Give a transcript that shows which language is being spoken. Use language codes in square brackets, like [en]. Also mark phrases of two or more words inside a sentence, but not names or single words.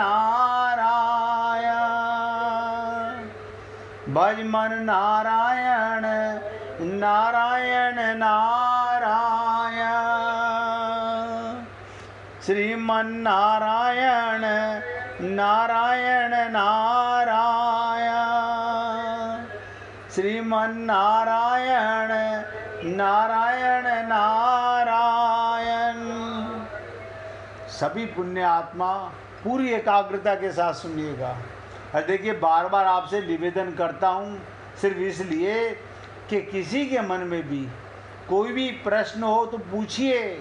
[hi] नारायण, भज मन नारायण नारायण नारायण, श्रीमन नारायण नारायण नारायण, श्रीमन नारायण नारायण नारायण। सभी पुण्य आत्मा पूरी एकाग्रता के साथ सुनिएगा। और देखिए, बार बार आपसे निवेदन करता हूँ सिर्फ इसलिए कि किसी के मन में भी कोई भी प्रश्न हो तो पूछिए।